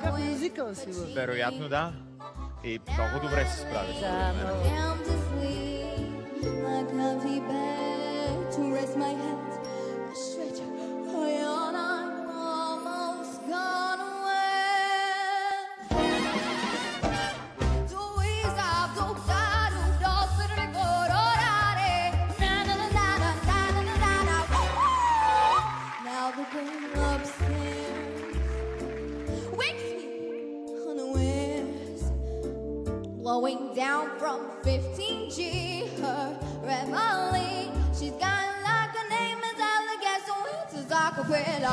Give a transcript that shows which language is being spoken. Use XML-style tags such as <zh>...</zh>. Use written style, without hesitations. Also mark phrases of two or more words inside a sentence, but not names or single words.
<bg>Някакъв</bg> <en>with</en> <bg>мюзикъл, сигурно. Вероятно да. И много добре се справиш. Да, много.</bg> <en>down to sleep, a comfy bed to rest my head. Straight on, I'm almost gone away. Do we stop? Do da do do do do go do da de na na na na na na na na na. Now the girl upstairs wakes me unawares, blowing down from 15G, her reveille. She's got like a name is Alligator, so it's a acapella.</en>